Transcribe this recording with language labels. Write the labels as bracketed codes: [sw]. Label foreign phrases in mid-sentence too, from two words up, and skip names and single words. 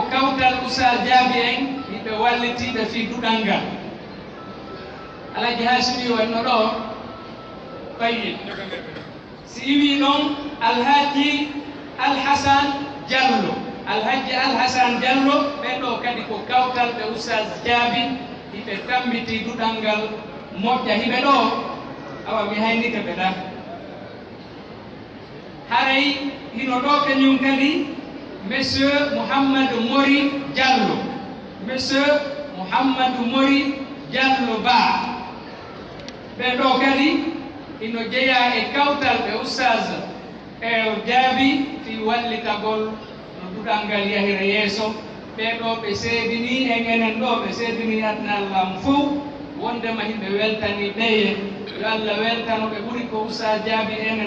[ff] kawtal Oustaz Diaby en hiɓe wallitiɓe fi duɗal ngal Alhaji Hashimiu enno ɗo fayi si iwi ɗon Alhaji Alhasan Diallo Alhaji Alhasan Diallo ɓeɗo kadi ko kawtal ɓe Oustaz Diaby hiɓe tambiti duɗal ngal moƴƴa hiɓe ɗo awa mi haynike ɓe ɗa haray hino ɗo kañum kadi monsieur Mouhamadou Mori Diallo monsieur Mouhamadou Mori Diallo Ba ɓeɗo kadi hino jeeya e kawtal ɓe Oustaz Diaby fi wallitagol no duɗal ngal yahira yeeso ɓeɗo ɓe seedini en enen ɗo ɓe seedini adna Allah fof wondema himɓe weltani ɓeye yo Allah weltano ɓe ɓuri ko Oustaz Diaby enen